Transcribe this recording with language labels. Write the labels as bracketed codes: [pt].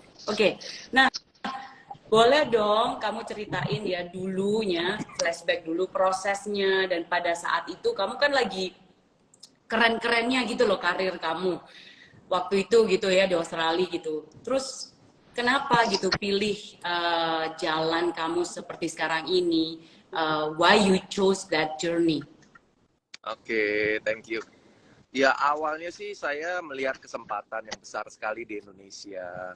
[id] Oke, nah boleh dong kamu ceritain ya dulunya, flashback dulu prosesnya, dan pada saat itu kamu kan lagi keren-kerennya gitu loh karir kamu waktu itu gitu ya di Australia gitu. Terus kenapa gitu pilih jalan kamu seperti sekarang ini? [en] Why you chose that journey? Oke, thank you. [id] Ya, awalnya sih saya melihat kesempatan yang besar sekali di Indonesia.